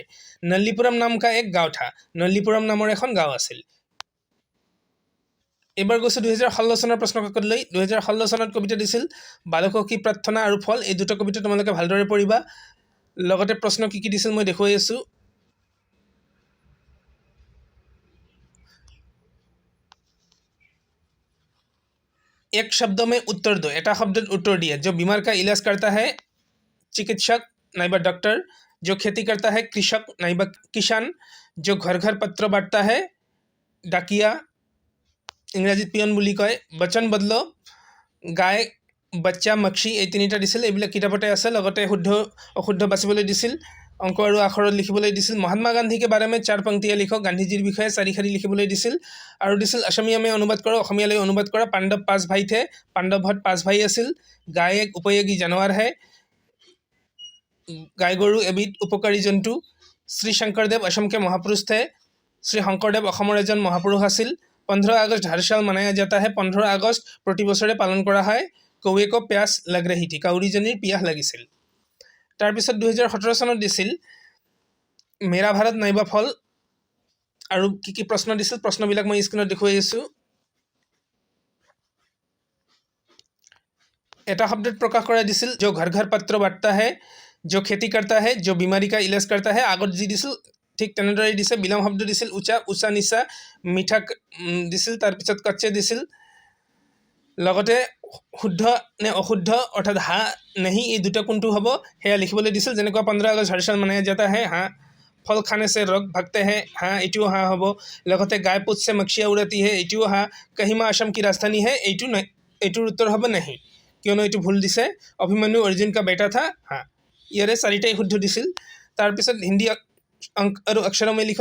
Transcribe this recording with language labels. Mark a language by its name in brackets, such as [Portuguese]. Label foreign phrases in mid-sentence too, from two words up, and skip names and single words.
[Hindi] नल्लीपुरम नाम का एक गाँव था, [Assamese] নল্লীপুৰম নামৰ এখন গাঁও আছিল। এইবাৰ গৈছোঁ 2016 চনৰ প্ৰশ্নকাকতলৈ। 2016 চনত কবিতা দিছিল বালকৰ কি প্ৰাৰ্থনা আৰু ফল। এই দুটা কবিতা তোমালোকে ভালদৰে পঢ়িবা। লগতে প্ৰশ্ন কি কি দিছিল মই দেখুৱাই আছোঁ। [Hindi] एक शब्द में उत्तर दो, [Assamese] এটা শব্দত উত্তৰ দিয়া। [Hindi] जो बीमार का इलाज करता है चिकित्सक नाइबा डॉक्टर, जो खेती करता है कृषक नाइबा किसान, जो घर घर पत्र बांटता है डाकिया, [Assamese] ইংৰাজীত পিয়ন বুলি কয়। [Hindi] वचन बदलो, [Assamese] গায়, বাচ্চা, মক্ষী, এই তিনিটা দিছিল। এইবিলাক কিতাপতে আছে। লগতে শুদ্ধ অশুদ্ধ বাচিবলৈ দিছিল, অংক আৰু আখৰত লিখিবলৈ দিছিল। [Hindi] महात्मा गांधी के बारे में 4 पंक्तियाँ लिखें, [Assamese] গান্ধীজীৰ বিষয়ে 4 শাৰী লিখিবলৈ দিছিল। আৰু দিছিল [Hindi] असमिया में अनुवाद करो, [Assamese] অসমীয়ালৈ অনুবাদ কৰা। [Hindi] पांडव 5 भाई थे, [Assamese] পাণ্ডৱহঁত 5 ভাই আছিল। [Hindi] गाय एक उपयोगी जानवर है, [Assamese] গাই গৰু এবিধ উপকাৰী জন্তু। [Hindi] श्री शंकरदेव असम के महापुरुष थे, [Assamese] শ্ৰী শংকৰদেৱ অসমৰ এজন মহাপুৰুষ আছিল। 15 আগষ্ট [Hindi] हर साल मनाया जाता है, [Assamese] 15 আগষ্ট প্ৰতি বছৰে পালন কৰা হয়। [Hindi] कौवे को प्यास लग रही थी, [Assamese] কাউৰীজনীৰ পিয়াহ লাগিছিল। তাৰপিছত 2017 চনত দিছিল মেৰা ভাৰত নাইবা ফল আৰু কি কি প্ৰশ্ন দিছিল প্ৰশ্নবিলাক মই স্ক্ৰীনত দেখুৱাই আছোঁ। এটা শব্দত প্ৰকাশ কৰা দিছিল [Hindi] जो घर घर पत्र बांटता है, जो खेती करता है, जो बीमारी का इलाज करता है। [Assamese] আগত যি দিছিল ঠিক তেনেদৰে দিছে। বিলাম শব্দ দিছিল উচা, উচা নিচা, মিঠা দিছিল। তাৰপিছত কচ্চে দিছিল। লগতে শুদ্ধ নে অশুদ্ধ অৰ্থাৎ [Hindi] हाँ नहीं [Assamese] এই দুটা কোনটো হ'ব সেয়া লিখিবলৈ দিছিল। যেনেকুৱা 15 আগষ্ট [Hindi] हर साल मनाया जाता है, [Assamese] হা। [Hindi] फल खाने से रोग भागते हैं, [Assamese] হা, এইটোও হা হ'ব। লগতে [Hindi] गाय पूँछ से मक्खियाँ उड़ाती है, [Assamese] এইটোও হা। [Hindi] कोहिमा असम की राजधानी है, [Assamese] এইটোৰ উত্তৰ হ'ব নেহি, কিয়নো এইটো ভুল দিছে। [Hindi] अभिमन्यु अर्जुन का बेटा था, [Assamese] হা। ইয়াৰে 4টাই শুদ্ধ দিছিল। তাৰপিছত হিন্দী অংক আৰু [Hindi] अक्षर में लिख।